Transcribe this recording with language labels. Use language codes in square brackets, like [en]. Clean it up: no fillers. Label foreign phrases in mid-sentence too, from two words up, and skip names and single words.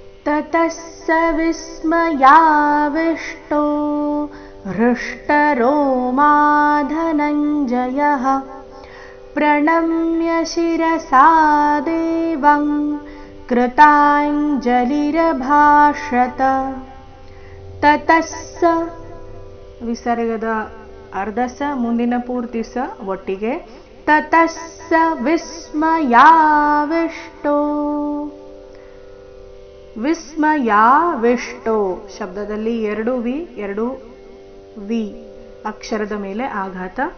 [sa] ततः स विस्मयाविष्टो हृष्टरोमा धनञ्जयः प्रणम्य शिरसा देवं कृताञ्जलिरभाषत. ततः स [kn] ವಿಸರ್ಗದ ಅರ್ಧ ಸ ಮುಂದಿನ ಪೂರ್ತಿ ಸ ಒಟ್ಟಿಗೆ [sa] ತತಃ ಸ ವಿಸ್ಮಯಾವಿಷ್ಟೋ. [kn] ವಿಸ್ಮಯಾವಿಷ್ಟೋ ಶಬ್ದದಲ್ಲಿ ಎರಡು ವಿ ಅಕ್ಷರದ ಮೇಲೆ ಆಘಾತ.